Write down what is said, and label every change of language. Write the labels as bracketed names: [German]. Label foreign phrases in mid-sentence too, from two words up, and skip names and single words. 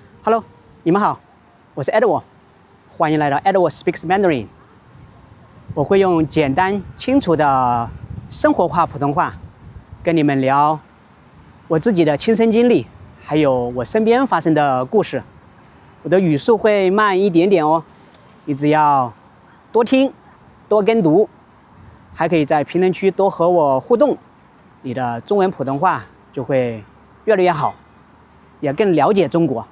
[Chinese] Hello， 你们好，我是 Edward， 歡迎來到 Edward Speaks Mandarin。我會用簡單清楚的生活化普通話跟你們聊我自己的親身經歷，還有我身邊發生的故事。我的語速會慢一點點哦，你只要多聽多跟讀，還可以在評論區多和我互動，你的中文普通話就會越來越好，也更了解中國。